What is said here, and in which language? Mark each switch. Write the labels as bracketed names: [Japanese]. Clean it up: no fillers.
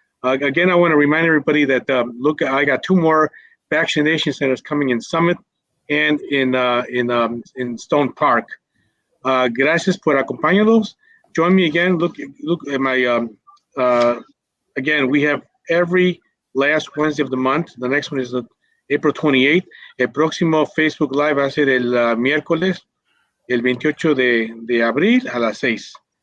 [English] Again, I want to remind everybody that look, I got 2 more vaccination centers coming in Summit and in Stone Park. [Spanish] Gracias por acompañarnos. [English] Join me again. Look at my again. We have every last Wednesday of the month. The next one is April 28th. [Spanish] El próximo Facebook Live va a ser el miércoles, el 28 de abril a las 6.